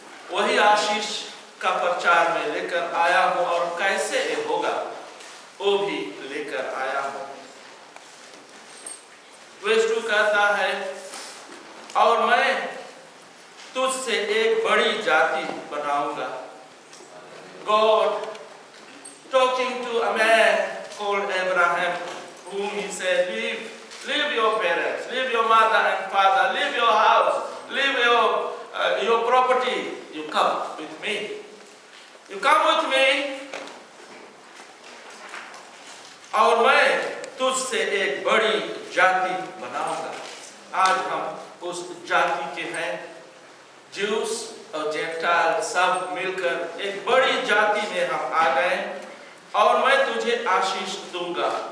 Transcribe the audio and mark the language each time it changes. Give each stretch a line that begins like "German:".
Hindi: वही आशीष का प्रचार में लेकर आया हूं, और कैसे ये होगा वो भी लेकर आया हूं। वर्स 2 कहता है, और मैं तुझसे एक बड़ी जाति बनाऊंगा।
English: God talking to a man called Abraham, whom he said, leave your parents, leave your mother and father, leave your house, leave your property. You come with me. You come with me,
Hindi: और मैं तुझसे एक बड़ी जाति बनाऊंगा। आज हम उस जाति के हैं, ज्यूस और जेंटाइल सब मिलकर एक बड़ी जाति में हम आ गए, और मैं तुझे आशीष दूंगा।